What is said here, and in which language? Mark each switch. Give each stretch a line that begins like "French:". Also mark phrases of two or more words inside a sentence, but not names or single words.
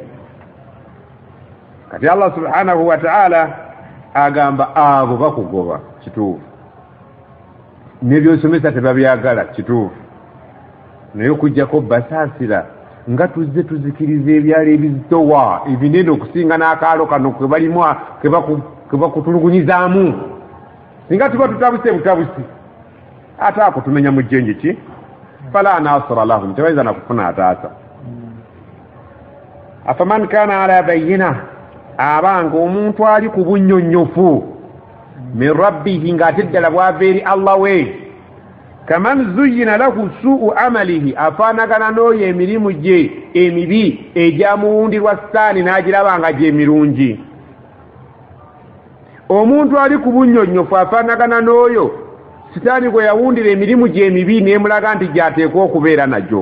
Ganda: Kati Allah
Arabic: سبحانه وتعالى
Ganda: agamba abo bakugoba kituufu, nebyosomesa tebabyagala kituufu, naye okujjako basaasira nga tuzze tuzikiriza ebyalo ebizitowa ebinene okusinga n'akaalo kano ke bakutulugunyizaamu, singa tuba tutabuse butabusi ate ako tumenya mu jjenje ki
Arabic: فلا ناصر لهم,
Ganda: tebayinza nakufuna ataasa.
Arabic: أفمن كان على بينة,
Ganda: abanga omuntu ali ku bunnyonnyofu
Arabic: من ربه
Ganda: ng'ate ddala bwava eri Allah we,
Arabic: كمن زين له سوء عمله,
Ganda: afaanagana n'oyo emirimu gye emibi egyamuwundirwa sitaani n'agiraba nga gy'emirungi. Omuntu ali ku bunnyonnyofu afaanagana n'oyo sitaani gwe yawundira emirimu gye emibi n'emulaga nti gy'ateekwa okubeera nagyo.